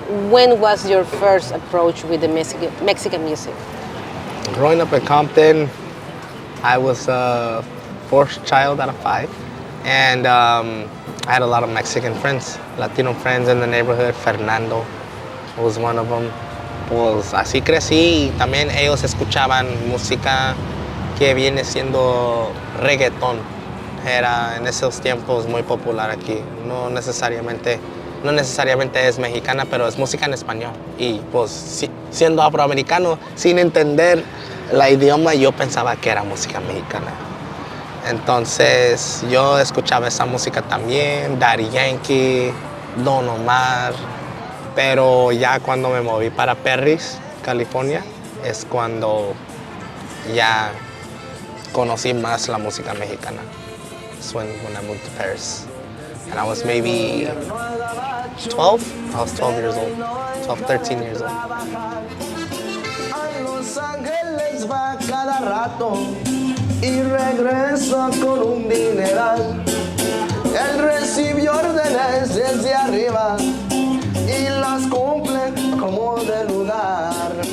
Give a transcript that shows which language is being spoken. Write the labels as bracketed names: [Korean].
[English] When was your first approach with the Mexican music? Growing up in Compton, I was a fourth child out of 5. And I had a lot of Mexican friends, Latino friends in the neighborhood. Fernando was one of them. [Spanish] Pues así crecí y también ellos escuchaban música que viene siendo reggaetón. Era en esos tiempos muy popular aquí. No necesariamente es mexicana, pero es música en español. Y pues siendo afroamericano, sin entender el idioma, yo pensaba que era música mexicana. Entonces yo escuchaba esa música también, Daddy Yankee, Don Omar, pero ya cuando me moví para Perris, California, es cuando ya conocí más la música mexicana. [English] That's when I moved to Paris. And I was maybe 12? I was 12 years old, 13 years old. [Spanish] A Los Ángeles va cada rato y regresa con un dineral. Él recibió órdenes desde arriba y las cumple como de lugar.